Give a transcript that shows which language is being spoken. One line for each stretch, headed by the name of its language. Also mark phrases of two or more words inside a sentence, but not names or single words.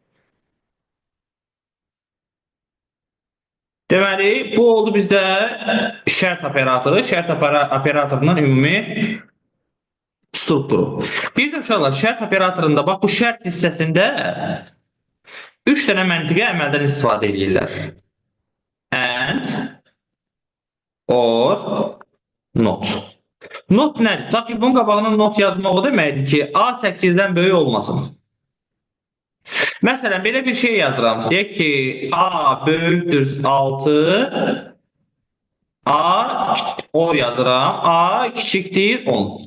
Azerbaijani: Deməli, bu oldu bizdə şərt operatoru. Şərt operatorundan ümumi strukturu. Bir də uşaqlar, şərt operatorunda bax bu şərt hissəsində 3 dənə məntiqi əməldən istifadə edirlər.
English: And, or, not.
Azerbaijani: Not nədir? Ta ki, bunun qabağına not yazmaq o deməkdir ki, A 8-dən böyük olmasın. Məsələn, belə bir şey yazıram. Deyək ki, A böyükdür 6, A o yazıram, A kiçikdir 10.